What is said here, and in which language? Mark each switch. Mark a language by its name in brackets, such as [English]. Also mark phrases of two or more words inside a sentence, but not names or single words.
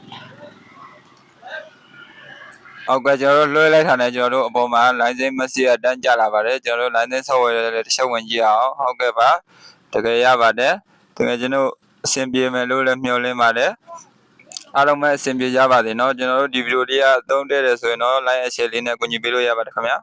[Burmese] အောက်ကကျွန်တော်တို့လွှဲလိုက်တာနဲ့ကျွန်တော်တို့အပေါ်မှာ [English] license message [Burmese] အတန်းကြလာပါတယ်ကျွန်တော်တို့ [English] license software [Burmese] လေးတစ်ချက်ဝင်ကြည့်အောင်ဟုတ်ကဲ့ပါတကယ်ရပါတယ်တကယ်ကျွန်တော်အဆင်ပြေမယ်လို့လည်းမျှော်လင့်ပါတယ်အားလုံးပဲအဆင်ပြေကြပါစေเนาะကျွန်တော်တို့ဒီဗီဒီယိုလေးကအသုံးတည့်တယ်ဆိုရင်တော့ [English] like and share [Burmese] လေးနဲ့ကူညီပေးလို့ရပါတယ်ခင်ဗျာ